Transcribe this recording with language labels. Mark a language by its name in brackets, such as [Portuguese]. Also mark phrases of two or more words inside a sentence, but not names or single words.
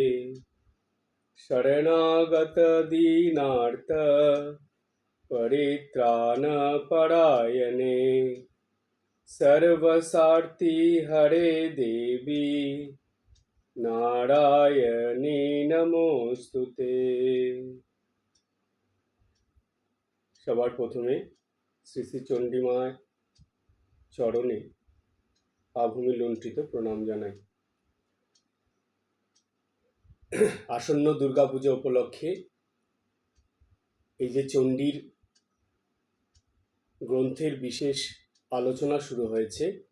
[Sanskrit] शरणागत दीनार्थ परित्राणपरायणे सर्वसार्थी हरे देवी नारायणी नमोऽस्तुते। [Bangla] সবার প্রথমে শ্রী শ্রী চণ্ডীমার চরণে আভূমি লুণ্ঠিত প্রণাম জানাই। আসন্ন দুর্গাপূজা উপলক্ষে এই যে চণ্ডীর গ্রন্থের বিশেষ আলোচনা শুরু হয়েছে,